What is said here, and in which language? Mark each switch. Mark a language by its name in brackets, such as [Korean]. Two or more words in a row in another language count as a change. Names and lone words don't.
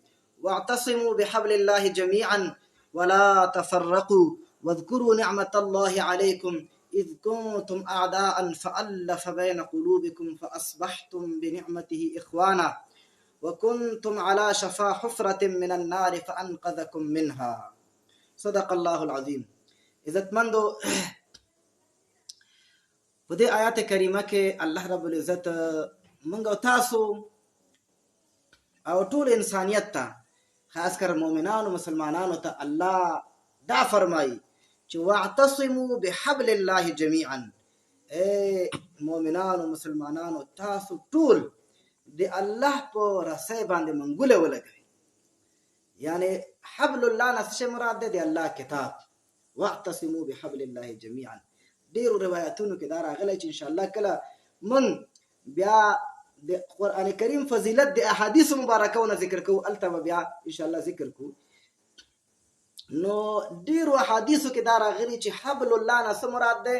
[Arabic] واعتصموا بحبل الله جميعا ولا تفرقوا واذكروا نعمة الله عليكم إذ كنتم أعداء فألف بين قلوبكم فأصبحتم بنعمته إخوانا وكنتم على شفا حفرة من النار فأنقذكم منها. صدق الله العظيم. [Pashto] عزتمندو په دې آیات کریمه کې [Arabic] الله رب العزت [Pashto] موږ او تاسو او ټول انسانیت ته خاص کر مؤمنانو مسلمانانو ته الله دا فرمایي چې [Arabic] واعتصموا بحبل الله جميعا. [Pashto] مؤمنانو مسلمانانو تاسو ټول د الله په رسۍ باندې منګوله ولګوي. یعنی [Arabic] حبل الله [Pashto] نه څه مراد دی؟ د الله کتاب. [Arabic] واعتصموا بحبل الله جميعا. [Pashto] ډیرو روایتونو کې دا راغلی چې [Arabic] ان شاء الله [Pashto] کله من بیا د قران کریم فضیلت د احادیث مبارکونه ذکر کوو، الته بیا [Arabic] ان شاء الله [Pashto] ذکر کوو. نو ډیرو احادیثو کې دا راغلی چې [Arabic] حبل الله [Pashto] نه څه مراد دی؟